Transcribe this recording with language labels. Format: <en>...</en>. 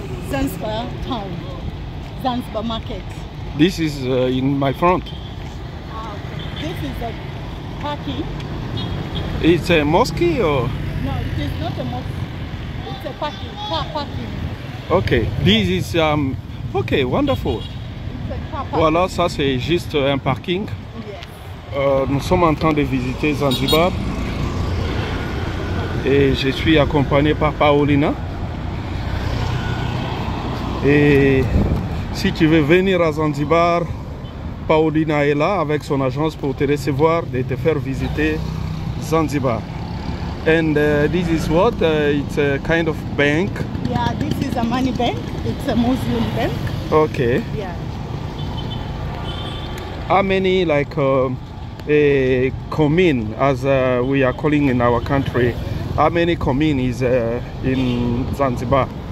<en>Zanzibar town, Zanzibar market. This is in my front. This is the parking. It's a mosque or? No, it is not a mosque. It's a parking, car parking. Ok. This is ok, wonderful. It's a car parking.</en> <fr>Voilà, ça c'est juste un parking.</fr> <en>Yes.</en> <fr>Nous sommes en train de visiter Zanzibar. Et je suis accompagné par Paulina. Et si tu veux venir à Zanzibar, Paulina est là avec son agence pour te recevoir et te faire visiter Zanzibar.</fr> <en>And this is what? It's a kind of bank. Yeah, this is a money bank. It's a Muslim bank. Okay. Yeah. How many like a commune, as we are calling in our country, how many commune is in Zanzibar?</en>